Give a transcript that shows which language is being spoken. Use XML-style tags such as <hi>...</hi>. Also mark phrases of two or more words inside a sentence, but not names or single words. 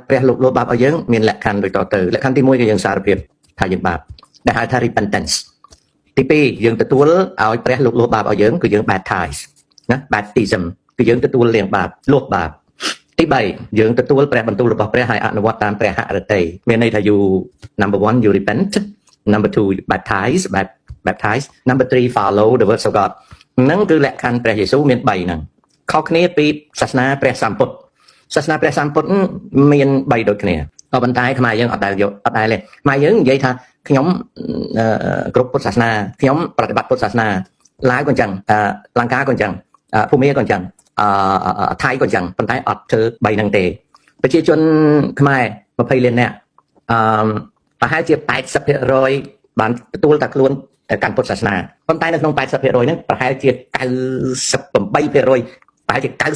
<km>ព្រះលោកលុបបាបឲ្យយើងមានលក្ខខណ្ឌដូចតទៅលក្ខខណ្ឌទី1គឺយើងសារភាពថាយើងបាបដែលហៅថា repentance ទី2យើងទទួលឲ្យព្រះលោកលុបបាបឲ្យយើងគឺយើង baptize ណា baptism គឺយើងទទួលលាងបាប លុបបាបទី3យើងទទួលព្រះបន្ទូលរបស់ព្រះហើយអនុវត្តតាមព្រះហឫទ័យមានន័យថា</km> <en>you number 1 you repent number 2 you baptize number 3 follow the words of God</en> <km>ហ្នឹងគឺលក្ខខណ្ឌព្រះយេស៊ូវមាន3ហ្នឹងខុសគ្នាពីសាសនាព្រះសម្ពុទ្ធសាសនាព្រះ សម្ពុទ្ធមាន3ដូចគ្នាក៏ប៉ុន្តែខ្មែរយើងអត់ដែលយកអត់ដែលទេខ្មែរយើងនិយាយថាខ្ញុំគ្រប់ពុទ្ធសាសនាខ្ញុំប្រតិបត្តិពុទ្ធសាសនាឡាវក៏អញ្ចឹងលង្កាក៏អញ្ចឹងភូមាក៏អញ្ចឹងថៃក៏អញ្ចឹងប៉ុន្តែអត់ធ្វើ3ហ្នឹងទេប្រជាជនខ្មែរ20លាននាក់ប្រហែលជា 80% បានទទួលតែខ្លួនកាន់ពុទ្ធសាសនាប៉ុន្តែនៅក្នុង 80% ហ្នឹងប្រហែលជា 98% ប្រហែលជា</km>